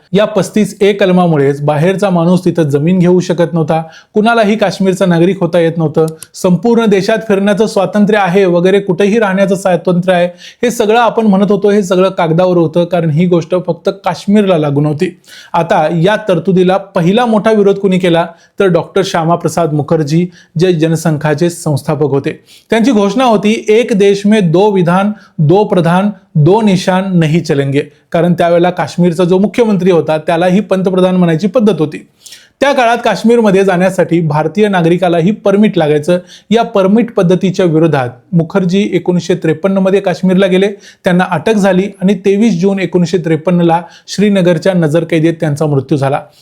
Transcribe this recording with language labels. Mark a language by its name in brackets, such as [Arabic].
[Marathi] या 35A कलमामुळेच बाहेरचा माणूस तिथं जमीन घेऊ शकत नव्हता, कुणालाही काश्मीरचा नागरिक होता येत नव्हतं, संपूर्ण देशात फिरण्याचं स्वातंत्र्य आहे वगैरे, कुठेही राहण्याचं स्वातंत्र्य आहे, हे सगळं आपण म्हणत होतो, हे सगळं कागदावर होतं, कारण ही गोष्ट फक्त काश्मीरला लागू नव्हती. आता या तरतुदीला पहिला मोठा विरोध कुणी केला तर डॉक्टर श्यामाप्रसाद मुखर्जी, जे जनसंघाचे संस्थापक होते. त्यांची घोषणा होती, [Hindi] एक देश में दो विधान, दो प्रधान, दो निशान नहीं चलेंगे. [Marathi] कारण त्यावेळेला काश्मीरचा जो मुख्यमंत्री होता त्यालाही पंतप्रधान म्हणायची पद्धत होती. त्या काळात काश्मीरमध्ये जाण्यासाठी भारतीय नागरिकालाही परमिट लागायचं. या परमिट पद्धतीच्या विरोधात मुखर्जी 1953 मध्ये काश्मीरला गेले. त्यांना अटक झाली आणि 23 जून 1953ला श्रीनगरच्या नजरकैदेत त्यांचा मृत्यू झाला.